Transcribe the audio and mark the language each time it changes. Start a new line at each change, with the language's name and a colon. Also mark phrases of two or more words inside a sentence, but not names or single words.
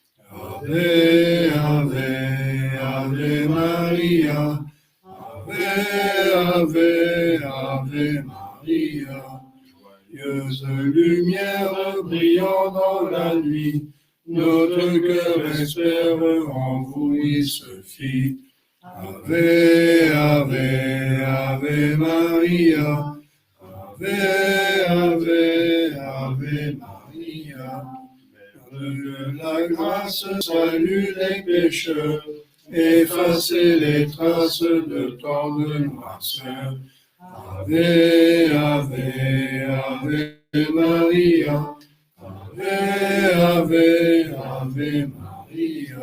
Latin: Ave, Ave, Ave Maria. Ave, Ave, Ave Maria.
French: Joyeuse lumière brillant dans la nuit, notre cœur espère en vous, il se fit.
Latin: Ave, Ave, Ave Maria. Ave, Ave, Ave Maria.
French: Mère de la grâce, salue les pécheurs, effacez les traces de tant de noirceur.
Latin: Ave, Ave, Ave Maria. Ave, Ave, Ave Maria.